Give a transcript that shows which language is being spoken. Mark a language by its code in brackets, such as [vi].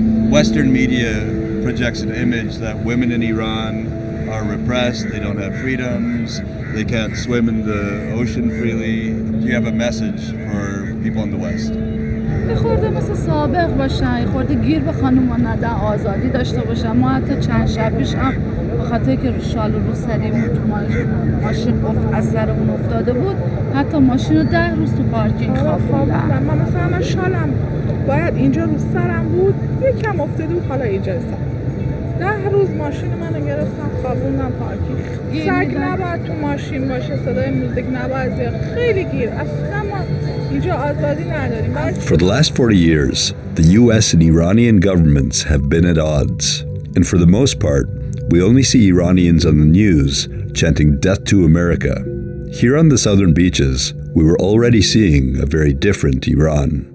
[en] Western media projects an image that women in Iran are repressed, they don't have freedoms, they can't swim in the ocean freely. Do you have a message for people in the West? [fa] یه خورده مثل سابق باشن، یه خورده گیر به خانوما ندن، آزادی داشته باشن. ما حتی چند شب پیش هم به خاطر که رو شال و رو سریمون تو ماشین از سرمون افتاده بود، حتی ماشین رو 10 روز تو پارکینگ خوابوندن. من مثلا من شالم باید اینجا رو سرم بود، یکم افتاده بود، حالا اینجا سرم 10 روز ماشین منو گرفتن خوابوندن پارکینگ. سگ نباید تو ماشین باشه، صدای موزیک نباید زیاد، خیلی گیر. اصلا ما اینجا آزادی نداریم. [en] For the last 40 years, the US and Iranian governments have been at odds. And for the most part, we only see Iranians on the news chanting death to America. Here on the southern beaches, we were already seeing a very different Iran.